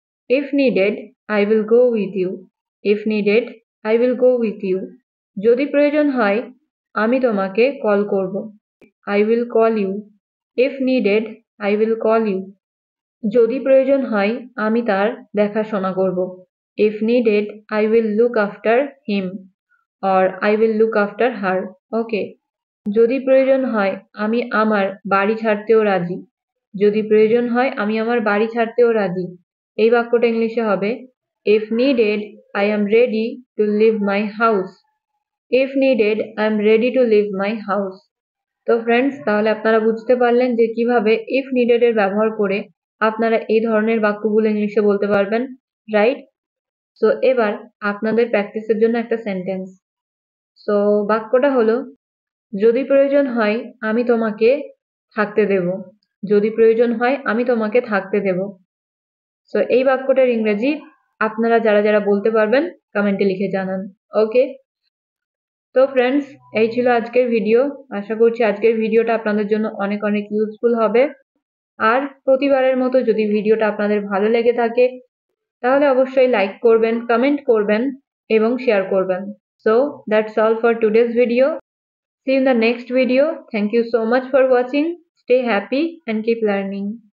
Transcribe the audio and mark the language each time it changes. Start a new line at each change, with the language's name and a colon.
English: If needed, I will go with you. If needed, I will go with you.
Bangla: যদি প্রয়োজন হয় আমি তোমাকে কল করব।
English: I will call you. If needed, I will call you.
Bangla: যদি প্রয়োজন হয় আমি তার দেখাশোনা করব।
English: If needed, I will look after him or I will look after her. Okay.
Bangla: যদি প্রয়োজন হয় আমি আমার বাড়ি ছাড়তেও রাজি। যদি প্রয়োজন হয় আমি আমার বাড়ি ছাড়তেও রাজি। এই বাক্যটা ইংলিশে হবে
English: if needed I am ready to leave my house. If needed I am ready to leave my house.
Bangla: তো ফ্রেন্ডস, তাহলে আপনারা বুঝতে পারলেন যে কিভাবে if needed এর ব্যবহার করে আপনারা এই ধরনের বাক্যগুলো ইংলিশে বলতে পারবেন, রাইট? সো এবার আপনাদের প্র্যাকটিসের জন্য একটা সেন্টেন্স। সো বাক্যটা হলো, যদি প্রয়োজন হয় আমি তোমাকে থাকতে দেব। যদি প্রয়োজন হয় আমি তোমাকে থাকতে দেব। সো এই বাক্যটার ইংরেজি আপনারা যারা যারা বলতে পারবেন কমেন্টে লিখে জানান। ওকে। তো ফ্রেন্ডস, এই ছিল আজকের ভিডিও। আশা করছি আজকের ভিডিওটা আপনাদের জন্য অনেক অনেক ইউজফুল হবে। আর প্রতিবারের মতো যদি ভিডিওটা আপনাদের ভালো লেগে থাকে তাহলে অবশ্যই লাইক করবেন, কমেন্ট করবেন এবং শেয়ার করবেন।
English: So that's all for today's video. See you in the next video. Thank you so much for watching. Stay happy and keep learning.